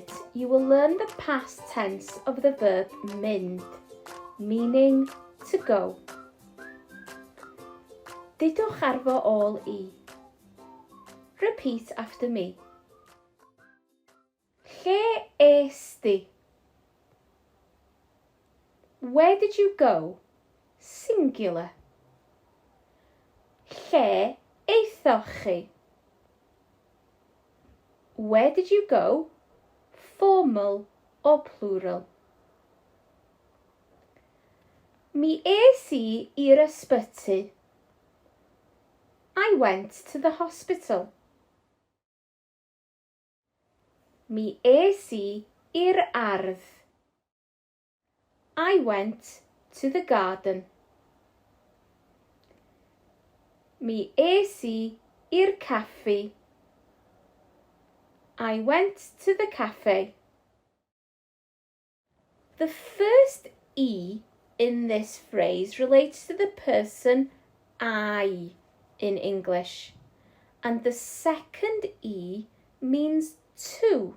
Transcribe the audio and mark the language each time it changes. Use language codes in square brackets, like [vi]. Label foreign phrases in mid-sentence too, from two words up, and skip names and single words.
[en] you will learn the past tense of the verb mynd, meaning to go. [cy] Dudwch ar fy ôl I. [en] Repeat after me. [cy] Lle es di? [en] Where did you go? Singular. [cy] Lle eithoch chi? [en] Where did you go? Formal or plural. [cy] Mi es I i'r ysbyty. [en] I went to the hospital. [cy] Mi es I i'r ardd. [en] I went to the garden. [cy] Mi es I i'r caffi. [en] I went to the cafe. The first E in this phrase relates to the person I in English, and the second E means to.